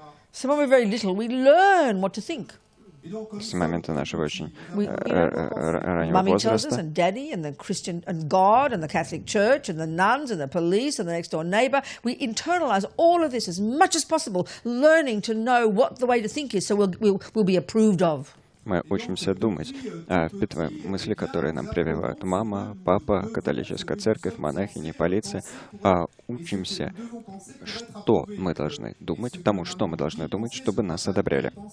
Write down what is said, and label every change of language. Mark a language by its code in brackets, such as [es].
[en] So when we're very little, we learn what to think. [ru] с момента нашего очень раннего [en] Mummy tells us, [ru] возраста. [en] and Daddy, and the Christian, and God, and the Catholic Church, and the nuns, and the police, and the next door neighbour. We internalise all of this as much as possible, learning to know what the way to think is, so we'll be approved of. [ru] Мы учимся думать, впитываем мысли, которые нам прививают мама, папа, католическая церковь, монахини, полиция. Учимся, что мы должны думать, тому, что мы должны думать, чтобы нас одобряли.